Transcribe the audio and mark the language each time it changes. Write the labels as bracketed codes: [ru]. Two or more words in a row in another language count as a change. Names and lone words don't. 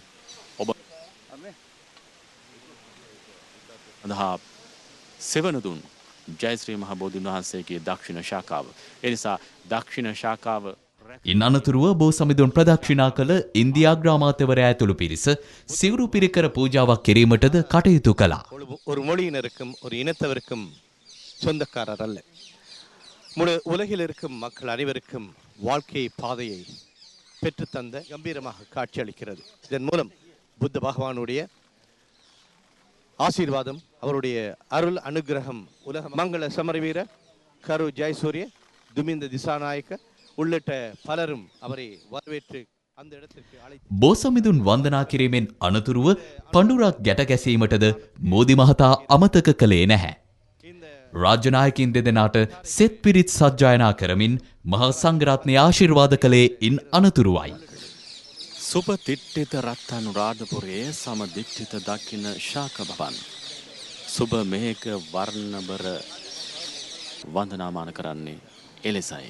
[si] ඔබ අදහා සෙවන දුන් ජයශ්‍රී මහ බෝධීන් වහන්සේගේ දක්ෂිණ ශාඛාව. ඒ නිසා දක්ෂිණ ශාඛාව ඉන් අනතුරුව බෝසමිඳුන් ප්‍රදක්ෂිනා කළ ඉන්දියා අග්‍රාමාත්‍යවරයා ඇතුළු පිරිස සිවුරු පිරිකර පූජාවක් කිරීමටද කටයුතු කළා. [ta] ஒரு மொழியினருக்கும் ஒரு இனத்தவருக்கும் சொந்தக்காரர் அல்ல. முழு உலகில் இருக்கும் மக்கள் அனைவருக்கும் வாழ்க்கை பாதையை பெற்றுத்தந்த கம்பீரமாக காட்சியளிக்கிறது. இதன் மூலம் புத்த பகவானுடைய ஆசீர்வாதம் அவருடைய அருள் அனுகிரகம் உலக மங்கள சமரவீர கரு ஜெயசூரிய துமிந்த திசாநாயக்க உள்ளிட்ட பலரும் அவரை வரவேற்று அந்த இடத்திற்கு அழைத்து [si] බෝසමිඳුන් වන්දනා කිරීමෙන් අනතුරුව පඬුරක් ගැට ගැසීමටද මෝදි මහතා අමතක කළේ නැහැ. රාජ්‍ය නායකින් දෙදෙනාට සෙත් පිරිත් සජ්ජායනා කරමින් මහා සංඝරත්නය ආශිර්වාද කළේ ඉන් අනතුරුවයි. සුපතිට්ඨිත රත්අනුරාධපුරයේ සමදිට්ඨිත දක්ෂිණ ශාඛ භවන් සුබ මේක වර්ණබර වන්දනාමාන කරන්නේ එලෙසයි.